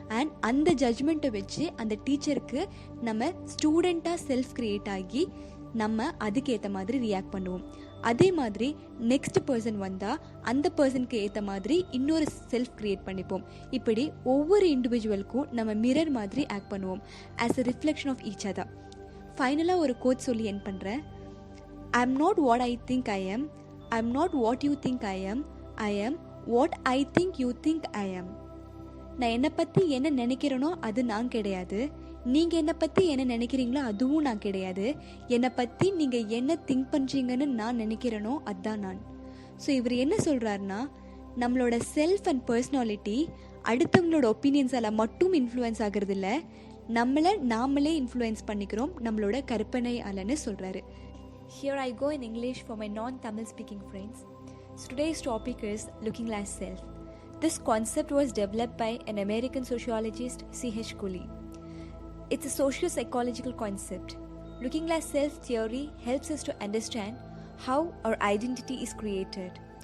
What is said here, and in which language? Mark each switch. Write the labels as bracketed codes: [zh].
[ta] And அந்த ஜட்ஜ்மெண்ட்டை வச்சு அந்த டீச்சருக்கு நம்ம ஸ்டூடெண்ட்டாக செல்ஃப் கிரியேட் ஆகி நம்ம அதுக்கு ஏற்ற மாதிரி ரியாக்ட் பண்ணுவோம். அதே மாதிரி நெக்ஸ்ட் பர்சன் வந்தால் அந்த பர்சனுக்கு ஏற்ற மாதிரி இன்னொரு செல்ஃப் கிரியேட் பண்ணிப்போம். இப்படி ஒவ்வொரு இண்டிவிஜுவலுக்கும் நம்ம மிரர் மாதிரி ஆக்ட் பண்ணுவோம் [en] As a reflection of each other. [ta] ஃபைனலாக ஒரு கோட் சொல்லி என் பண்ணுறேன். [en] I am not what I think I am. I am not what you think I am. I am what I think you think I am. [ta] நான் என்னை பற்றி என்ன நினைக்கிறேனோ அது நான் கிடையாது. நீங்கள் என்னை பற்றி என்ன நினைக்கிறீங்களோ அதுவும் நான் கிடையாது. என்னை பற்றி நீங்கள் என்ன திங்க் பண்ணுறீங்கன்னு நான் நினைக்கிறேனோ அதுதான் நான். ஸோ இவர் என்ன சொல்கிறாருன்னா, நம்மளோட செல்ஃப் அண்ட் பர்சனாலிட்டி அடுத்தவங்களோட ஒப்பீனியன்ஸால் மட்டும் இன்ஃப்ளூயன்ஸ் ஆகிறது இல்லை, நம்மளை நாமளே இன்ஃப்ளூயன்ஸ் பண்ணிக்கிறோம் நம்மளோட கற்பனை அல்லன்னு சொல்கிறாரு. [en] Here I go in English for my non-Tamil speaking friends. So today's topic is looking glass self. This concept was developed by an American sociologist C.H. Cooley. It's a socio-psychological concept. Looking glass self theory helps us to understand how our identity is created.